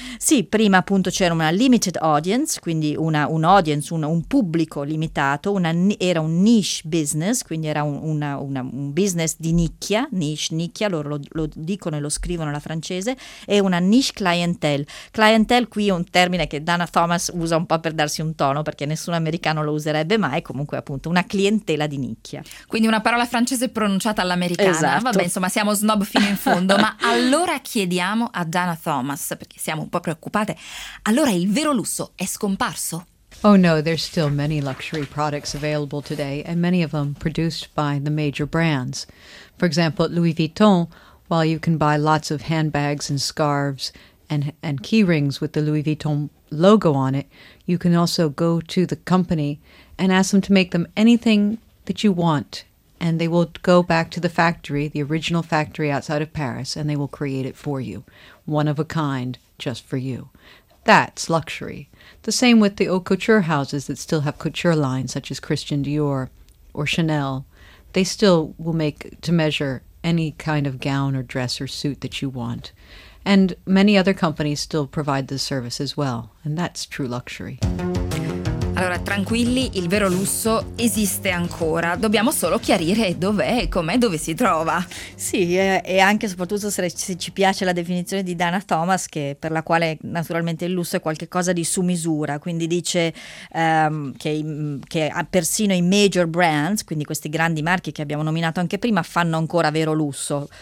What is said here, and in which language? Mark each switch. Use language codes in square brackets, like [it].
[it] Sì, prima appunto c'era una [en] limited audience, [it] quindi un pubblico limitato, era un [en] niche business, [it] quindi era un business di nicchia, nicchia, loro lo dicono e lo scrivono alla francese, e una [en] niche clientele, [it] qui è un termine che Dana Thomas usa un po' per darsi un tono, perché nessun americano lo userebbe mai, comunque appunto una clientela di nicchia. Quindi una parola francese pronunciata all'americana, esatto. Vabbè, insomma siamo snob fino in fondo, ma allora chiediamo a Dana Thomas, perché siamo un po' preoccupate, allora il vero lusso è scomparso? [en] Oh no, there's still many luxury products available today, and many of them produced by the major brands. For example, Louis Vuitton, while you can buy lots of handbags and scarves and key rings with the Louis Vuitton logo on it, you can also go to the company and ask them to make them anything that you want, and they will go back to the factory, the original factory outside of Paris, and they will create it for you, one of a kind, just for you. That's luxury. The same with the haute couture houses that still have couture lines, such as Christian Dior or Chanel. They still will make to measure any kind of gown or dress or suit that you want. And many other companies still provide this service as well, and that's true luxury. [it] Allora, tranquilli, il vero lusso esiste ancora. Dobbiamo solo chiarire dov'è, com'è, dove si trova. Sì, e anche soprattutto se ci piace la definizione di Dana Thomas, che per la quale naturalmente il lusso è qualcosa di su misura. Quindi dice che persino i major brands, quindi questi grandi marchi che abbiamo nominato anche prima, fanno ancora vero lusso.